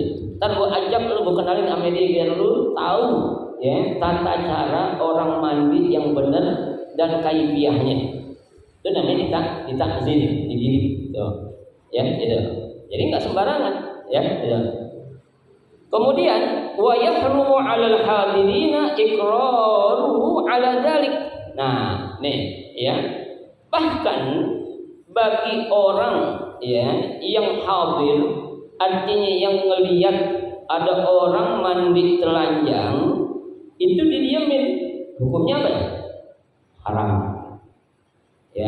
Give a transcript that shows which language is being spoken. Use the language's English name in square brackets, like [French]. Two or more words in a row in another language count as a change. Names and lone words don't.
[Indonesian] Ntar gua ajak lu, gua kenalin sama dia biar lu tahu ya tata cara orang mandi yang benar dan kaifiahnya. Itu namanya ditakzir, dididik. Tuh. Ya, gitu. Jadi nggak sembarangan, ya. Gitu. Kemudian [Arabic] ويحرم على الحاضرين إقراره على ذلك. [Indonesian] Nah, nih ya. Bahkan bagi orang ya yang hadir, artinya yang melihat ada orang mandi telanjang, itu didiamin. Hukumnya apa ya? Haram. Ya.